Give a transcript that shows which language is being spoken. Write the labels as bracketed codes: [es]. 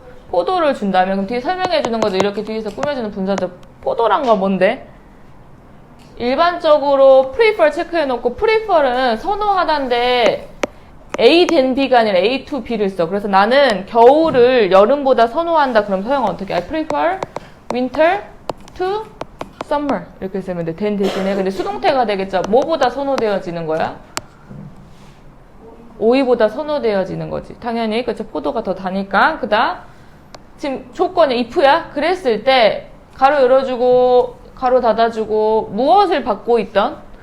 [ko] 포도를 준다면 그럼 뒤에 설명해 주는 거죠. 이렇게 뒤에서 꾸며주는 분사죠. 포도란 거 뭔데? 일반적으로 prefer 체크해 놓고 prefer은 선호하다인데 A 된 B가 아니라 A to B를 써. 그래서 나는 겨울을 여름보다 선호한다. 그럼 서영은 어떻게? [en] I prefer winter to summer. [ko] 이렇게 쓰면 돼. 된 대신에. 근데 수동태가 되겠죠. 뭐보다 선호되어지는 거야? 오이보다 선호되어지는 거지. 당연히. 그렇죠. 포도가 더 다니까. 그 다음. 지금 조건이 if야? 그랬을 때 가로 열어주고 가로 닫아주고 무엇을 받고 있던?